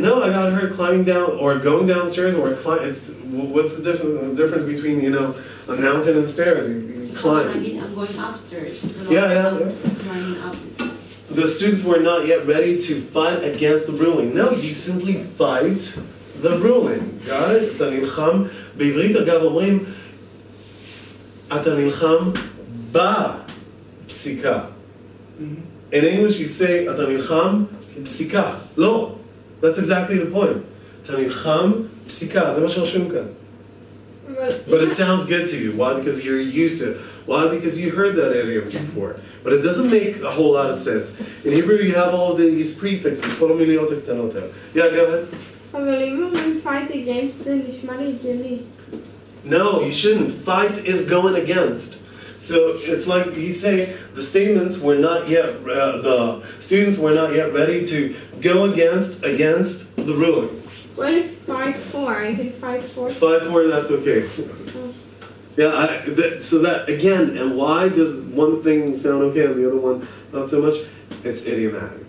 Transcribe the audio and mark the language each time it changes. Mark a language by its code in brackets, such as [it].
[en] No, I got her climbing down or going downstairs or what's the difference between, a mountain and stairs? You climb. I'm going upstairs. Yeah. Climbing up. The students were not yet ready to fight against the ruling. No, you simply fight the ruling. got it? [he] אתה נלחם, בעברית אגב אומרים, אתה נלחם בפסיקה. [en] In English you say, [he] אתה נלחם פסיקה. לא, [en] that's exactly the point. [he] אתה נלחם פסיקה, זה מה שרשום כאן. [en] But it sounds good to you. Why? Because you're used to it. Why? Because you heard that idiom before. But it doesn't make a whole lot of sense. In Hebrew you have all these prefixes. [he] כל המילים הקטנות האלה. [en] Yeah, go ahead. [he] אבל אם אומרים [en] fight against [he] זה נשמע לי הגיוני. [en] No, you shouldn't. Fight is going against. So it's like he's saying the statements were not yet, the students were not yet ready to go against the ruling. What if fight for? I can fight for. Fight for, that's okay. Yeah, so that again, and why does one thing sound okay and the other one not so much? It's idiomatic.